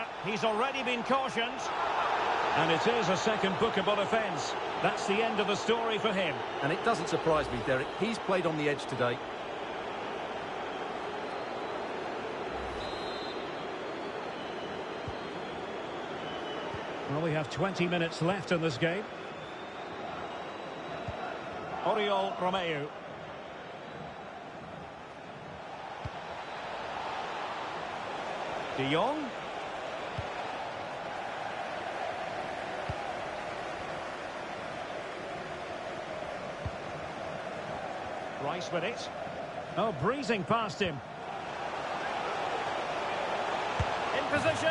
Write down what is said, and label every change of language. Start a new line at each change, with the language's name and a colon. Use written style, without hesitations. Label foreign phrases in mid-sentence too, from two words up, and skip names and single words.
English: He's already been cautioned. And it is a second bookable offence. That's the end of the story for him. And it doesn't surprise me, Derek. He's played on the edge today. Well, we have 20 minutes left in this game. Oriol Romeu. De Jong. Rice with it. Oh, breezing past him. In position.